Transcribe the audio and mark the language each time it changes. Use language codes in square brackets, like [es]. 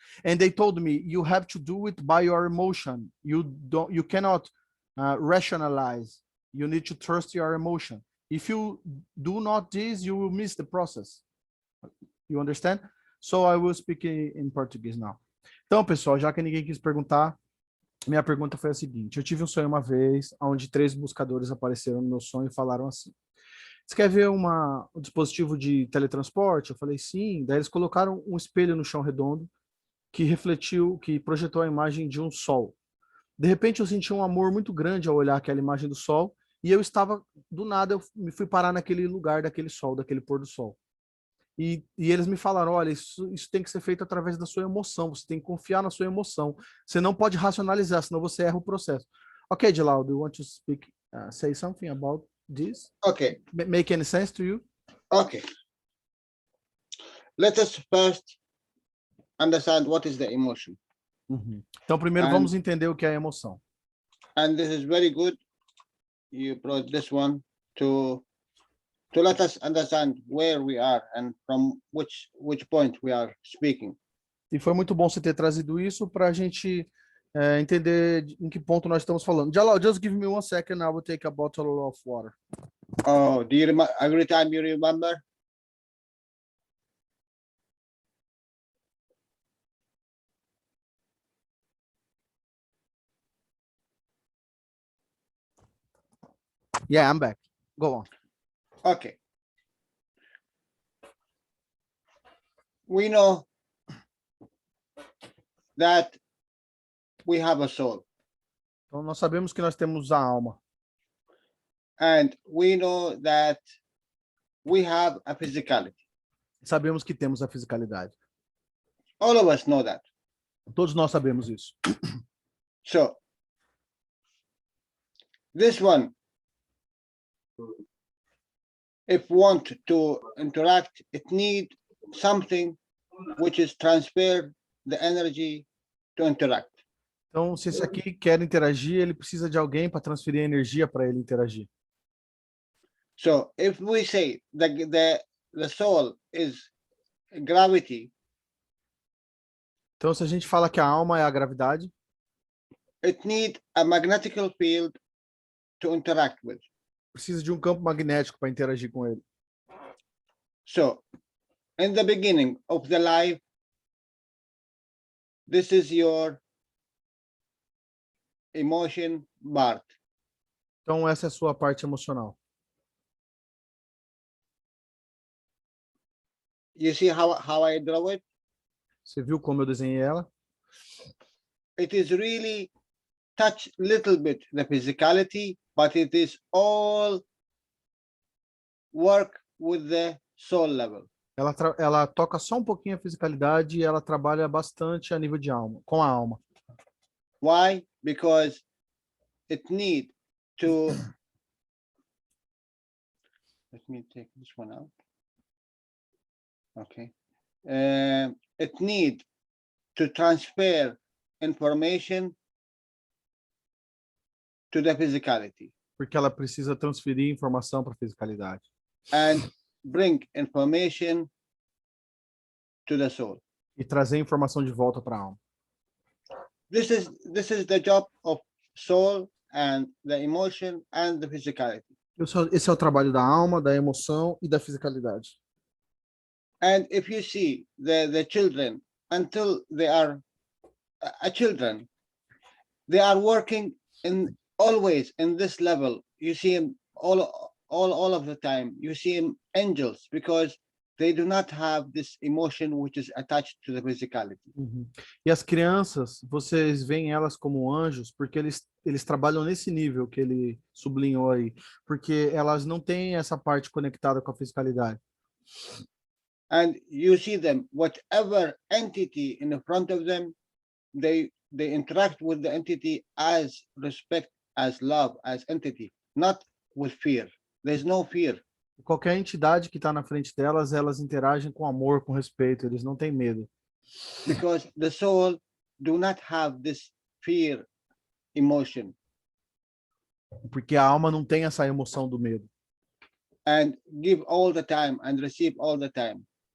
[en] And they told me, you have to do it by your emotion. You cannot rationalize. You need to trust your emotion. If you do not this, you will miss the process. You understand? So I will speak in Portuguese now. [pt] Então, pessoal, já que ninguém quis perguntar, minha pergunta foi a seguinte: eu tive um sonho uma vez, onde 3 buscadores apareceram no meu sonho e falaram assim: você quer ver um dispositivo de teletransporte? Eu falei sim. Daí eles colocaram um espelho no chão redondo que refletiu, que projetou a imagem de um sol. De repente eu senti um amor muito grande ao olhar aquela imagem do sol e eu estava, do nada, eu me fui parar naquele lugar daquele sol, daquele pôr do sol. E eles me falaram, olha, isso tem que ser feito através da sua emoção, você tem que confiar na sua emoção. Você não pode racionalizar, senão você erra o processo. [en] Ok, Jalal, do you want to speak, say something about this? Okay. Make any sense to you? Okay. Let us first understand what is the emotion. Uhum. [pt] Então, primeiro vamos entender o que é a emoção. [en] And this is very good. You brought this one to let us understand where we are and from which point we are speaking. [pt] E foi muito bom você ter trazido isso para a gente entender em que ponto nós estamos falando. [en] Jalal, just give me 1 second, I will take a bottle of water. Oh, do you remember every time you remember? Yeah, I'm back. Go on. Okay. We know that we have a soul. [pt] Então, nós sabemos que nós temos a alma. [en] And we know that we have a physicality. [pt] Sabemos que temos a fisicalidade. [en] All of us know that. [pt] Todos nós sabemos isso. [en] So, this one, if want to interact, it need something which is transfer the energy to interact. [pt] Então, se esse aqui quer interagir, ele precisa de alguém para transferir energia para ele interagir. [en] So, if we say the soul is gravity, [pt] então, se a gente fala que a alma é a gravidade, [en] it need a magnetic field to interact with. [pt] precisa de um campo magnético para interagir com ele. [en] So, in the beginning of the life, this is your emotion part. [pt] Então, essa é a sua parte emocional. [en] You see how I draw it? [pt] Você viu como eu desenhei ela? [en] It is really touch little bit the physicality, but it is all work with the soul level. [pt] Ela toca só um pouquinho a fisicalidade e ela trabalha bastante a nível de alma, com a alma. [en] Why? Because it need to, let me take this one out. Okay. It need to transfer information to the physicality. [pt] Porque ela precisa transferir informação para a fisicalidade. [en] And bring information to the soul. [pt] E trazer informação de volta para a alma. [en] This is the job of soul and the emotion and the physicality. [pt] Esse é o trabalho da alma, da emoção e da fisicalidade. [en] And if you see the children until they are children, they are working in always in this level. You see them all of the time. You see them angels because they do not have this emotion which is attached to the physicality. Uhum. [pt] E as crianças, vocês veem elas como anjos porque eles trabalham nesse nível que ele sublinhou aí, porque elas não têm essa parte conectada com a fisicalidade. [en] And you see them, whatever entity in front of them, they interact with the entity as respect, as love, as entity, not with fear. There's no fear. [pt] Qualquer entidade que está na frente delas, elas interagem com amor, com respeito, eles não têm medo. [en] Because the soul do not have this fear emotion. [pt] Porque a alma não tem essa emoção do medo. [en] And give all the time and receive all the time.